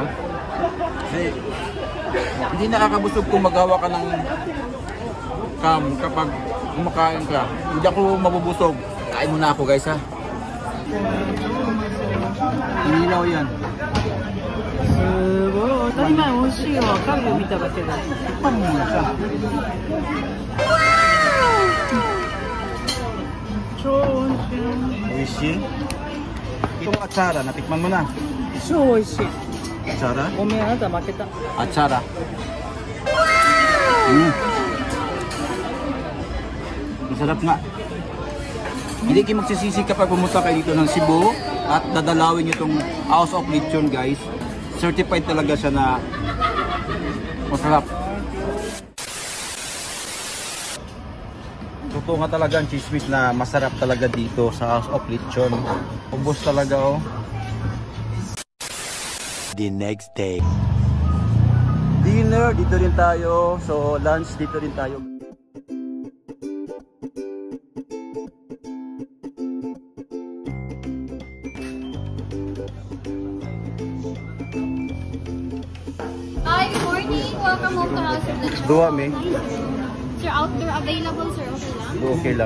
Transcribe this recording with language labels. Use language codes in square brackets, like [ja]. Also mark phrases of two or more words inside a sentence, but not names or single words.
[tl] Kasi hindi nakakabusog kung magawa ka ng cam kapag kumakain ka. Hindi ako mabubusog. Kain muna ako guys ha. Inilaw yan. [ja] すごい、当たり前美味しいわ。カルビ見ただけで。 [tl] Tikman mo muna siya. [ja] 超美味しい。 Oishi. [tl] Itong atsara, natikman mo na. [ja] 超美味しい。 [tl] Atsara? [ja] ごめん、あなた負けた。 [tl] Atsara. Masarap nga. Hindi kayo magsisisi kapag pumunta kayo dito ng Cebu at dadalawin nyo itong House of Lechon guys. Certified talaga siya na masarap. Totoo nga talaga ang chismis na masarap talaga dito sa House of Lechon. Ubos talaga oh. [en] The next day. [tl] Dinner dito rin tayo. So lunch dito rin tayo. [en] Hi, good morning. Welcome home to House of Lechon. Dua me. Sir, outdoor available, [tl] sir. Okay lang? Okay lang.